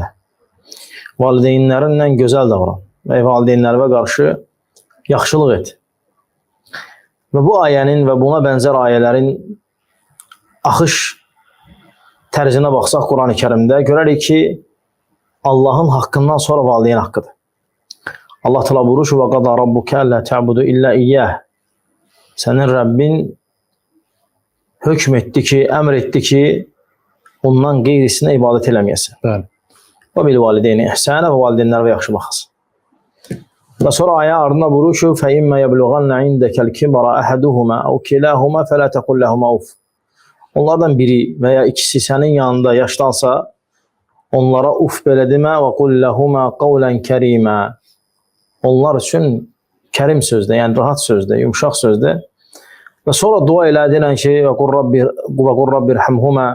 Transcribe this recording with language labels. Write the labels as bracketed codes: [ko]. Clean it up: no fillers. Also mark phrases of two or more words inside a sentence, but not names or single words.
[az] Valideynlərinlə gözəl davran və valideynlərə qarşı yaxşılıq et. Və bu ayənin və buna bənzər ayələrin axış tərzinə baxsaq Quran-ı Kərimdə görərik ki, Allah'ın haqqından sonra valideyn haqqıdır. Allah Teala buyurur ki, [ar] وقضى ربك ألا تعبدوا إلا إياه. [az] Sənin Rəbbin hökm etdi ki, əmr etdi ki, ondan qeyrisinə ibadət eləməyəsən. [ar] وبالوالدين إحسانا [az] və valideynlərə yaxşı baxasın. Və sonra ayə ardına buyurur ki, [ar] فَإِمَّا يَبْلُغَنَّ عِنْدَكَ الْكِبَرَ أَحَدُهُمَا أَوْ كِلَاهُمَا فَلَا تَقُلْ لَهُمَا أُفٍّ. [az] Onlardan biri və ya ikisi sənin yanında yaşlansa, onlara uf belə demə və [ar] قل لهما قولا كريما. [az] Onlar üçün kərim sözdür, yəni rahat sözdür, yumuşaq sözdür. Və sonra dua elə edirən ki, [ar] وقل رب ارحمهما.